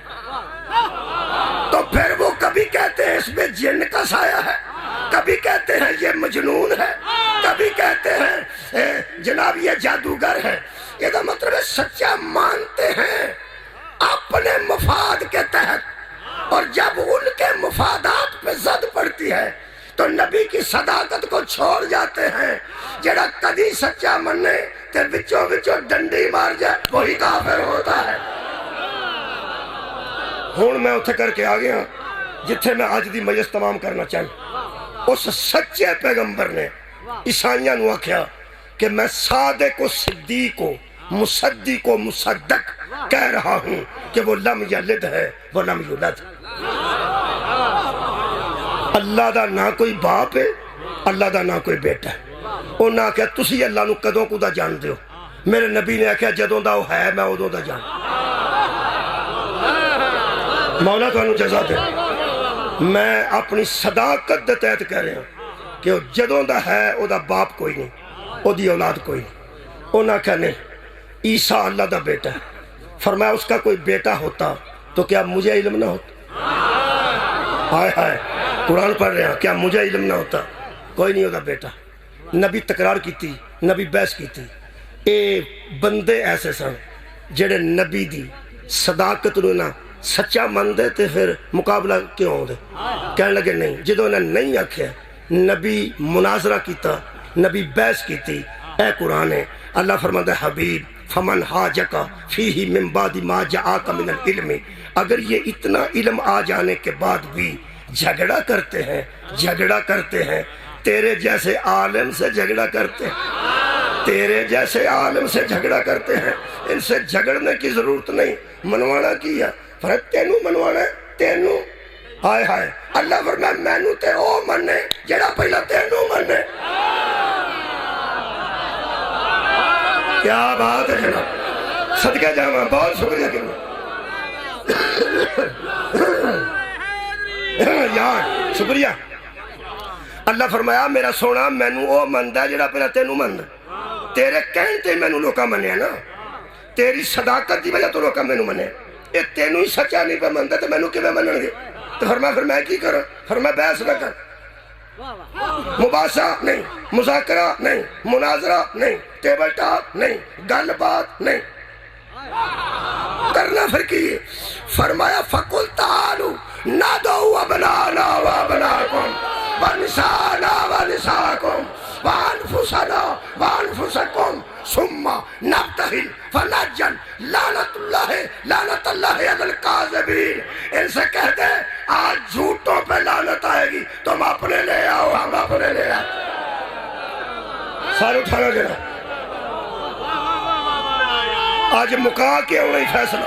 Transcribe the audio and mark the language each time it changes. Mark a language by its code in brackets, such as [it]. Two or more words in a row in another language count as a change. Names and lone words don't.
[ur] تو پھر وہ کبھی کہتے ہیں اس میں جن کا سایہ ہے کبھی کہتے ہیں یہ مجنون ہے کبھی کہتے ہیں جناب یہ جادوگر ہے یہ تو مطلب سچا مانتے ہیں اپنے مفاد کے تحت اور جب ان کے مفادات پہ زد پڑتی ہے تو نبی کی صداقت کو چھوڑ جاتے ہیں [pa] جڑا کدی سچا مننے تے وچوں وچوں ڈنڈی مار [ur] جائے وہی کافر ہوتا ہے [pa] ہون میں اتھے کر کے آگیا جتھے میں آج دی مجلس تمام کرنا چاہوں اس سچے پیغمبر نے عیسائیاں نو آکھیا کہ [ur] میں صادق و صدیق و مصدق و مصدق کہہ رہا ہوں [pa] کہ وہ [ar] لم یلد [pa] ہے وہ [ar] لم یولد [pa] اللہ دا نہ کوئی باپ ہے اللہ دا نہ کوئی بیٹا ہے انہوں نے آکھیا تسی اللہ نو کدوں کو دا جان دیو میرے نبی نے آکھیا جدوں دا وہ ہے میں ادوں دا جان مولا تانوں جزا دے میں اپنی صداقت دے تحت [ur] کہہ رہا ہوں [pa] کہ جدوں دا ہے او دا باپ کوئی نہیں او دی اولاد کوئی نہیں انہوں نے آکھیا نہیں عیسیٰ اللہ دا بیٹا ہے [ur] فرمایا اس کا کوئی بیٹا ہوتا تو کیا مجھے علم نہ ہوتا ہائے ہائے قرآن پڑھ رہے ہیں کیا مجھے علم نہ ہوتا کوئی نہیں ہوتا بیٹا نبی تکرار کی تھی نبی بحث کی تھی [pa] اے بندے ایسے سن جڑے نبی دی صداقت نو نہ سچا مندے تے پھر مقابلہ کیوں ہوندے کہنے لگے نہیں جدوں نے نہیں آکھیا نبی مناظرہ کیتا نبی [ur] بحث کی تھی [pa] اے قرآن [ur] ہے اللہ فرماتا ہے حبیب [ar] فمن حاجکا فیہ من بعد ما جاءک من العلم [ur] اگر یہ اتنا علم آ جانے کے بعد بھی جھگڑا کرتے ہیں تیرے جیسے عالم سے جھگڑا کرتے ہیں تیرے جیسے عالم سے جھگڑا کرتے ہیں ان سے جھگڑنے کی ضرورت نہیں منوانا کیا [pa] فرق تینوں منوانا ہے تینوں ہائے ہائے اللہ فرمایا مینوں تے او مننے جڑا پہلا تینوں مننے کیا بات ہے جناب صدقہ جاواں بہت شکریہ یار شکریہ اللہ فرمایا میرا سونا مینوں او مندا جڑا پہلا تینوں مندا تیرے کہن تے مینوں لوکاں منیا نا تیری صداقت دی وجہ تو لوکاں مینوں منیا یہ تینوں ہی سچا نہیں پہ منتا تو مینوں کیویں منن گے؟ تو فرمایا پھر میں کی کرا؟ فرمایا بحث نہ کر، مباحثہ نہیں، مذاکرہ نہیں، مناظرہ نہیں، ٹیبل ٹاک نہیں، گل بات نہیں، کرنا پھر کی؟ [ar] فرمایا فَقُلْ تَعَالُوا نَدْعُوا أَبْنَاءَنَا وَأَبْنَاءَكُمْ وَنِسَاءَنَا وَنِسَاءَكُمْ وَأَنفُسَنَا وَأَنفُسَكُمْ ثُمَّ نَبْتَهِلْ فَنَجْعَلْ لعنت اللہ علی الکاذبین۔ [ur] ان سے کہہ دے آج جھوٹوں پہ لعنت آئے گی، تم اپنے لے آؤ، ہم اپنے لے آؤ۔ [pa] سارے اٹھانا جنا آج مکا کے ہونا ہی فیصلہ۔